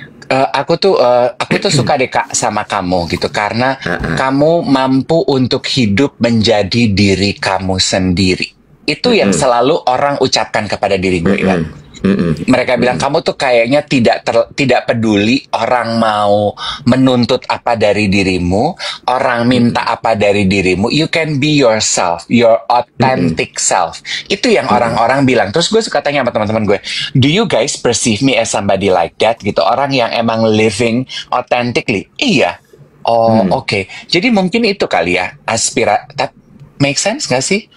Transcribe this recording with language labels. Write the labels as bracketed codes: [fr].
[id] Aku tuh suka deh Kak sama kamu gitu karena kamu mampu untuk hidup menjadi diri kamu sendiri. Itu yang selalu orang ucapkan kepada diri gue, Iwan. Mereka bilang kamu tuh kayaknya tidak peduli orang mau menuntut apa dari dirimu, orang minta apa dari dirimu. [en] You can be yourself, your authentic self. [id] Itu yang orang-orang bilang. Terus gue suka tanya sama teman-teman gue, [en] do you guys perceive me as somebody like that? [id] Gitu, orang yang emang [en] living authentically. [id] Iya. Oh, oke. Jadi mungkin itu kali ya [en] make sense [id] gak sih?